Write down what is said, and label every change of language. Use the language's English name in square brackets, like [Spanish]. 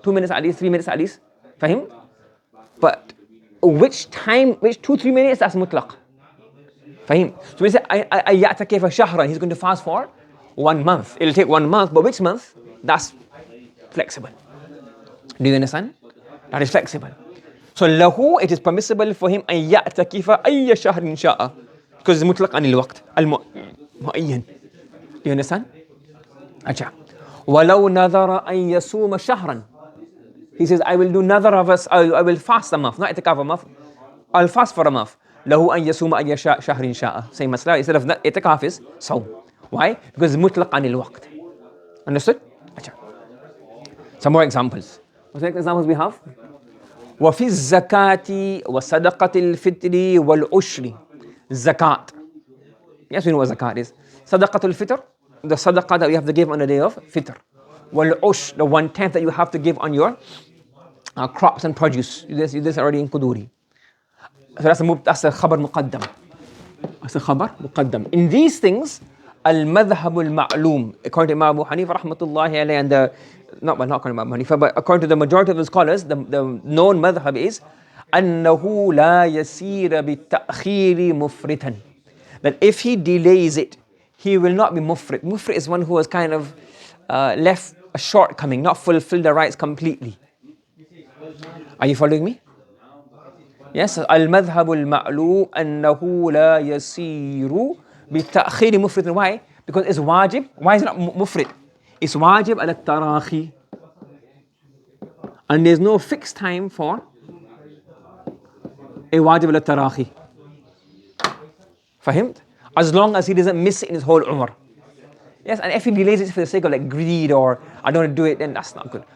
[English] 2 minutes at least, 3 minutes at least. Fahim? But which 2-3 minutes, that's mutlaq. Fahim? So when he said, [Arabic] يَعْتَكِفَ شَهْرًا, [English] he's going to fast for 1 month. It'll take 1 month, but which month? That's flexible. Do you understand? That is flexible. [Arabic] So له, [English] it is permissible for him [Arabic] أن يعتكف أي شهر شاء, [English] because it's [Arabic] مطلق عن الوقت المعين. [English] Do you understand? [Arabic] أجا. ولو نذر أن يصوم شهرا. [English] He says, I will do another of us. I will fast a month, not itikaf a month. I'll fast for a month. [Arabic] له أن يصوم أي شهر شاء. [English] Same masla. Instead of itikaf is صوم. Why? Because it's [Arabic] مطلق عن الوقت. [English] Understood? أجا. Some more examples. What examples we have? [Arabic] وفي الزكاة وصدقة الفطر والعشر. [English] Zakat. Yes, we know what zakat is. Sadaqatul fitr, the sadaqah that you have to give on the day of fitr. Wal-ush, the 1/10 that you have to give on your crops and produce. This already in Quduri. So that's a khabar muqaddam. That's a khabar muqaddam. In these things, al-madhhab al-ma'loom, according to Imam Abu Hanifa rahmatullahi alayhi, and not according to Imam Hanifa, but according to the majority of the scholars, the known madhhab is [Arabic] أنه لا يسير بالتأخير مفرطا. [English] That if he delays it, he will not be mufrit. Mufrit is one who has kind of left a shortcoming, not fulfilled the rights completely. Are you following me? Yes. [Arabic] المذهب المعلوم أنه لا يسير بالتأخير مفرطا. [English] Why? Because it's wajib. Why is it not mufrit? It's wajib [Arabic] على التراخي. [English] And there's no fixed time for a wajib al-tarahi. Fahimt? As long as he doesn't miss it in his whole umrah. Yes, and if he delays it for the sake of like greed or I don't want to do it, then that's not good.